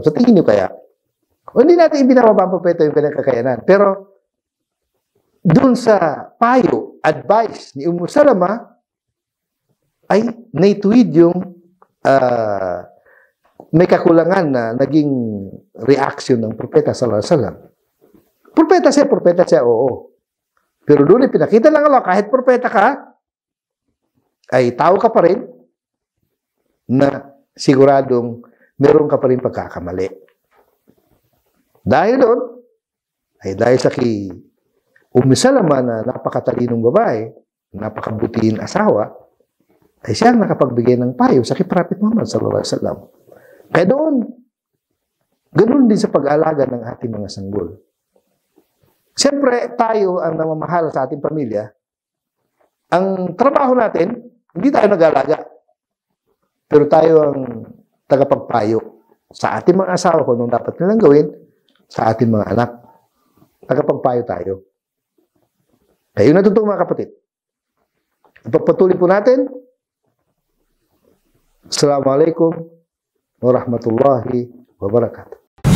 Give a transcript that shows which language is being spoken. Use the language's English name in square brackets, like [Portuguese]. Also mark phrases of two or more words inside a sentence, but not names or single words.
[Filipino] Sa tingin niyo kaya, hindi natin ibinababa ang propeta yung kanyang kakayanan. Pero, dun sa payo, advice ni Ummu Salama, ay naituwid yung may kakulangan na naging reaction ng propeta [Arabic] sallallahu alaihi wasallam. [Filipino] Propeta siya, oo. Pero doon pinakita lang Allah, kahit propeta ka, ay tao ka pa rin na siguradong meron ka pa rin pagkakamali. Dahil doon, ay dahil sa Salama na napakatalinong babae, napakabutihin asawa, ay siya ang nakapagbigay ng payo sa Prophet Muhammad [Arabic] sallallahu alaihi wasallam. [Filipino] Kaya doon, ganoon din sa pag-aalaga ng ating mga sanggol. Siyempre, tayo ang namamahal sa ating pamilya. Ang trabaho natin, hindi tayo nag-aalaga. Pero tayo ang tagapagpayo sa ating mga asawa kung anong dapat nilang gawin, sa ating mga anak. Tagapagpayo tayo. Kaya yun natutong mga kapatid. Ipagpatuloy po natin. [Arabic] Assalamualaikum warahmatullahi wabarakatuh.